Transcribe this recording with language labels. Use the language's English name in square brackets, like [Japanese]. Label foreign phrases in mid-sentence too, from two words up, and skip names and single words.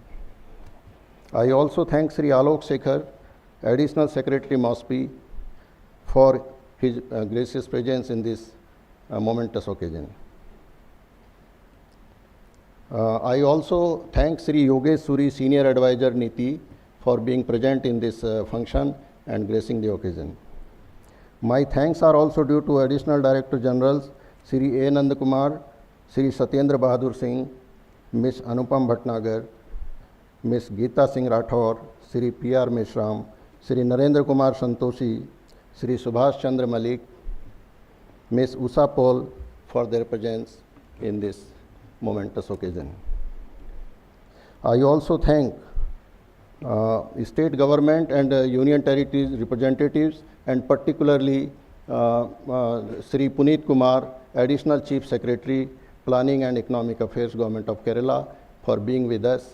[English] I also thank Sri Alok Sekhar, Additional Secretary MOSPI, for his gracious presence in this momentous occasion. I also thank Sri Yogesh Suri, Senior Advisor Niti, for being present in this function and gracing the occasion. My thanks are also due to Additional Director Generals Sri A. Nandakumar, Sri Satyendra Bahadur Singh, Ms. Anupam Bhatnagar, Ms. Geeta Singh Rathore, Sri P.R. Meshram, Sri Narendra Kumar Santoshi, Sri Subhash Chandra Malik, Ms. Usha Paul, for their presence in this momentous occasion. I also thank state government and union territories representatives, and particularly Sri Puneet Kumar, Additional Chief Secretary, Planning and Economic Affairs, Government of Kerala, for being with us.